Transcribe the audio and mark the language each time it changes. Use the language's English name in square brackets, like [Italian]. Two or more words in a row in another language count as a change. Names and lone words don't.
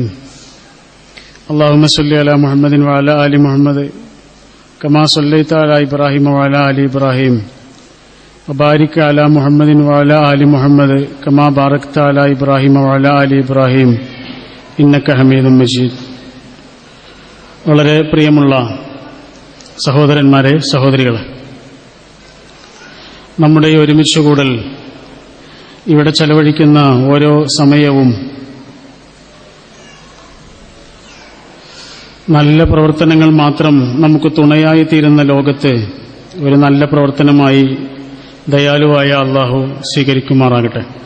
[Arabic] اللهم صل على محمد وعلى آل محمد كما صليت على إبراهيم وعلى آل إبراهيم وبارك على محمد وعلى آل محمد كما باركت على إبراهيم وعلى آل إبراهيم إنك حميد مجيد. [Malayalam] വളരെ പ്രിയമുള്ള സഹോദരന്മാരെ, സഹോദരികളെ, നമ്മുടെ ഒരുമിച്ചുകൂടൽ, ഇവിടെ ചെലവഴിക്കുന്ന ഓരോ സമയവും നല്ല പ്രവർത്തനങ്ങൾ മാത്രം നമുക്ക് തുണയായി തീരുന്ന ലോകത്ത് ഒരു നല്ല പ്രവർത്തനമായി ദയാലുവായ അല്ലാഹു സ്വീകരിക്കുമാറാകട്ടെ.